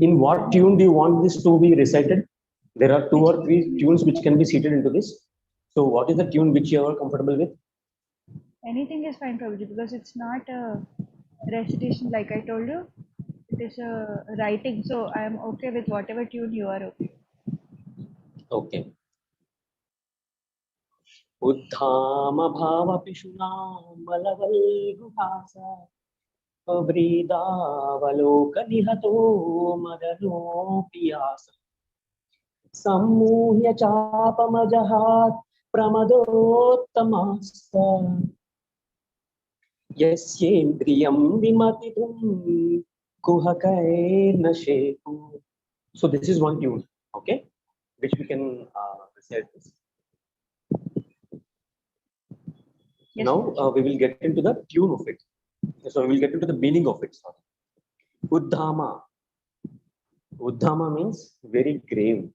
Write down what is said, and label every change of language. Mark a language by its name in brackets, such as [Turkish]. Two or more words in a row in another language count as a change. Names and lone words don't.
[English] In what tune do you want this to be recited? There are 2 or 3 tunes which can be seated into this. So what is the tune which you are comfortable with? Anything is fine, Prabhuji, because it's not a recitation like I told you. It is a writing, so I am okay with whatever tune you are okay. Okay. [Sanskrit] उद्दाम भाव पिशुन मलवल्गुहास व्रीडावलोक निहतो मदनो पियास सम्मुह्य चापमजहात् प्रमदोत्तमास्ता यस्येन्द्रियं विमथितुं कुहकैर्न शेकु. [English] So this is one tune, okay, which we can recite this. Yes, now we will get into the tune of it. So we will get into the meaning of it. Sorry. Uddhama. Uddhama means very grave.